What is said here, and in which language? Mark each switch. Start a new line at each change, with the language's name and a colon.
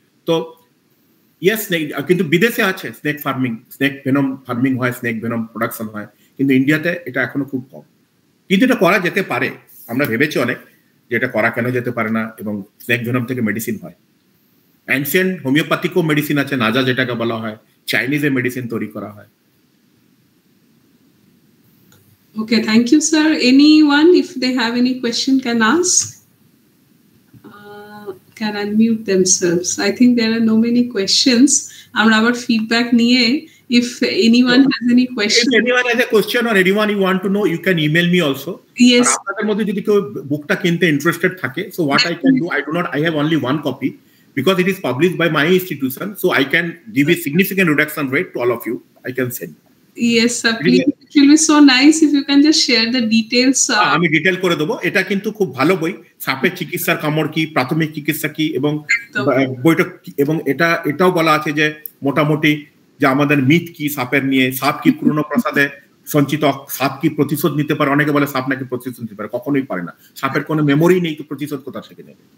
Bangla: তো ইয়েস, কিন্তু বিদেশে আছে snake farming, snake venom farming হয়, স্নেক ভেনম প্রোডাকশন হয়, কিন্তু ইন্ডিয়াতে এটা এখনো খুব কম। কিন্তু এটা করা যেতে পারে, আমরা ভেবেছি অনেক যে এটা করা কেন যেতে পারে না, এবং স্নেক ভেনম থেকে মেডিসিন হয়, অ্যানসিয়েন্ট হোমিওপ্যাথিকও মেডিসিন আছে, নাজা যেটাকে বলা হয়, চাইনিজে মেডিসিন তৈরি করা হয়।
English: Okay, thank you, sir. Anyone, if they have any question, can ask, can unmute themselves. I think there are no many questions.
Bangla: Amra abar feedback niye,
English: if anyone has any question. If anyone has a question or anyone you want to know, you can email me also. Yes.
Bangla: আপনাদের মধ্যে যদি কেউ বুকটা কিনতে interested থাকে,
English: so what I can do, I have only one copy, because it is published by my institution, so I can give a significant reduction rate to all of you. I can send. Yes, sir. Please, it will be so nice if you can just share the details.
Bangla: আমি detail করে দেবো। এটা কিন্তু খুব ভালো বই, সাপের চিকিৎসার কামড় কি, প্রাথমিক চিকিৎসা কি, এবং বইটা এবং এটাও বলা আছে যে মোটামুটি যে আমাদের মিথ কি সাপের নিয়ে, সাপ কি পুরনো প্রসাদে সঞ্চিত, সাপ কি প্রতিশোধ নিতে পারে, অনেকে বলে সাপ নাকি প্রতিশোধ নিতে পারে, কখনোই পারে না, সাপের কোনো মেমোরি নেই, তো প্রতিশোধ কোথা থেকে নেবে?